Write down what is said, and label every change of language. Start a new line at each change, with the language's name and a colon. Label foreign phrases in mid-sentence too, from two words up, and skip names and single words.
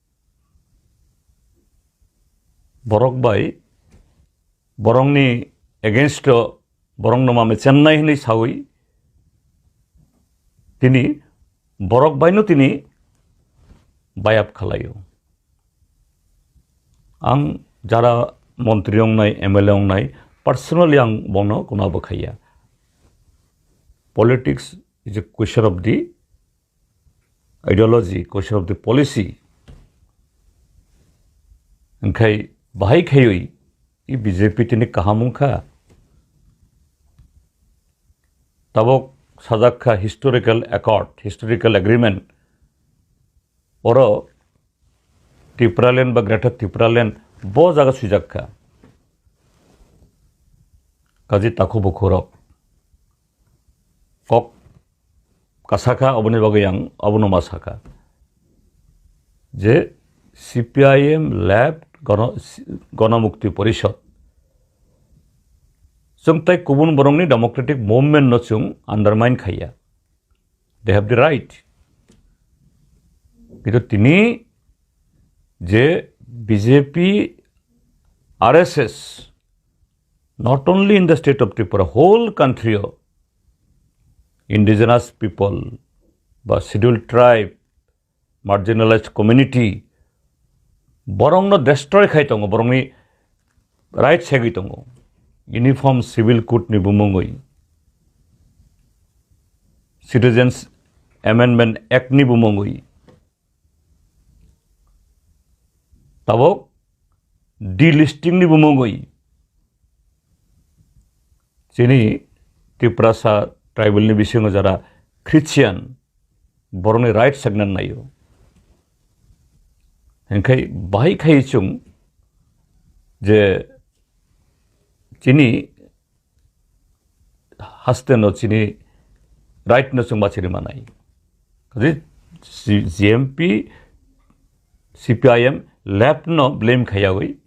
Kok Borok: बरक बाय बरंनि एगेंस्ट बरं नमामे चेन्नाई हनै सावै तिनी बरक बायनो तिनी बायाप खालायो आं जारा मंत्री अंनाय एमएलए अंनाय पर्सनली आं बनो गुनाबो खाया
English: politics is a question of the ideology question of the policy
Kok Borok: ओंखाय बाहाय खायै ई बीजेपी तिनी काहामुखा तबक साजाखा
English: historical accord historical agreement
Kok Borok: और त्रिपुरालैंड बा ग्रेटर त्रिपुरालैंड बो जागा सुजाखा काजी ताखु बखरक कक कासाखा अबनि बागै आं अबनो मासाखा जे सीपीआईएम लेफ्ट गणमुक्ति परिषद जों तै गुबुन बरंनि
English: democratic movement
Kok Borok: न जों अंडरमाइन खाया
English: they have the right
Kok Borok: किन्तु तिनी जे बीजेपी आरएसएस
English: not only in the state of Tripura whole country indigenous people বা scheduled tribe marginalized community
Kok Borok: borong no destroy khai tongo borong ni right segi tongo
English: uniform civil code
Kok Borok: ni bumongoi
English: citizens amendment act
Kok Borok: ni bumongoi tabok delisting ni bumongoi जिनी त्रिपुरासा ट्राइबल नि बिसिङाव जारा क्रिश्चियन बरंनि राइट सेगनान नायो ओंखाय बाहाय खायचुं जे जिनी हास्तेनो जिनी राइट न जों बाचिरि मानाय जे जीएमपी सीपीआईएम लेफ्ट न ब्लेम खायावै